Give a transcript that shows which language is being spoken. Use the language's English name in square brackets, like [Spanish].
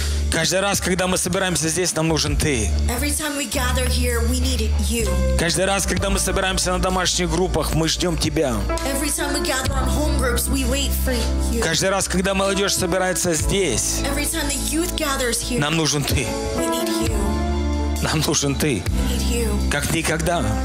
[Russian] Каждый раз, когда мы собираемся здесь, нам нужен ты. [English] Every time we gather here, we need you. [Russian] Каждый раз, когда мы собираемся на домашних группах, мы ждем тебя. [English] Every time we gather on home groups, we wait for you. [Russian] Каждый раз, когда молодежь собирается здесь, [English] Every time the youth gathers here, [Russian] нам нужен ты. [English] We need you. [Russian] Нам нужен ты. [English] We need you. [Russian] Как никогда.